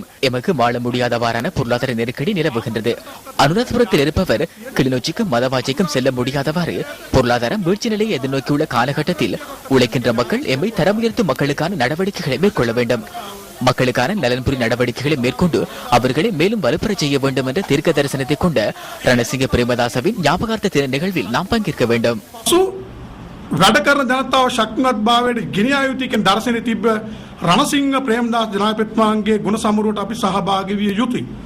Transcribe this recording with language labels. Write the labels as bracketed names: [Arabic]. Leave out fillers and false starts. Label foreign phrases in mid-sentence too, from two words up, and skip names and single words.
[Tamil] எமக்கு வாழ முடியாதவாறான பொருளாதார நெருக்கடி நிலவுகின்றது. அனுராதபுரத்தில் இருப்பவர் கிளிநொச்சிக்கும் மதவாச்சிக்கும் செல்ல முடியாதவாறு பொருளாதாரம் வீழ்ச்சி நிலையை எதிர்நோக்கியுள்ள காலகட்டத்தில் உழைக்கின்ற மக்கள் எம்மை தரம் உயர்த்தும் மக்களுக்கான நடவடிக்கைகளை மேற்கொள்ள வேண்டும். மக்களுக்கான நலன்புரி நடவடிக்கைகளை மேற்கொண்டு அவர்களை மேலும் வலுப்பெற செய்ய வேண்டும் என்ற தீர்க்க தரிசனத்தை கொண்ட ரணசிங்க பிரேமதாசவின் ஞாபகார்த்த தின நிகழ்வில் நாம் பங்கேற்க வேண்டும். [Sinhala] වැඩ කරන ජනතාව ශක්තිමත් භාවයට ගෙනියා යුතු කියන දර්ශනය තිබ්බ රණසිංහ ප්‍රේමදාස ජනාධිපතිතුමාගේ ගුණ සමරුවට අපි සහභාගී විය යුතුයි.